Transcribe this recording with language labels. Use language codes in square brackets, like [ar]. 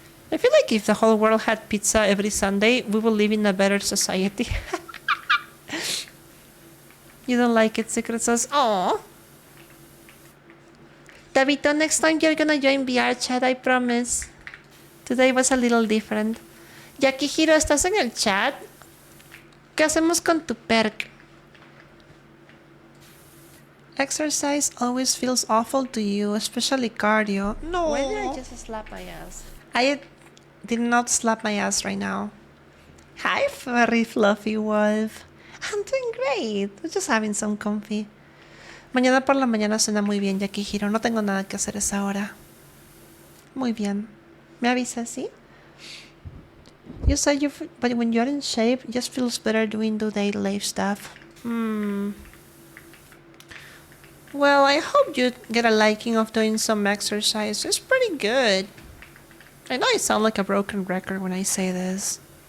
[en] I feel like if the whole world had pizza every Sunday, we will live in a better society. You don't like it, Secret Sauce? Aww. Tabito, next time you're gonna join VRchat, I promise. Today was a little different. [es] Yakihiro, ¿estás en el chat? ¿Qué hacemos con tu perk? [en] Exercise always feels awful to you, especially cardio. No. Why did I just slap my ass? I did not slap my ass right now. Hi, furry fluffy wolf. I'm doing great. I'm just having some comfy. [es] Mañana por la mañana suena muy bien, Yakihiro. No tengo nada que hacer a esa hora. Muy bien. ¿Me avisas, sí? [en] You said but when you're in shape, it just feels better doing the daily life stuff. Well, I hope you get a liking of doing some exercise. It's pretty good. I know I sound like a broken record when I say this.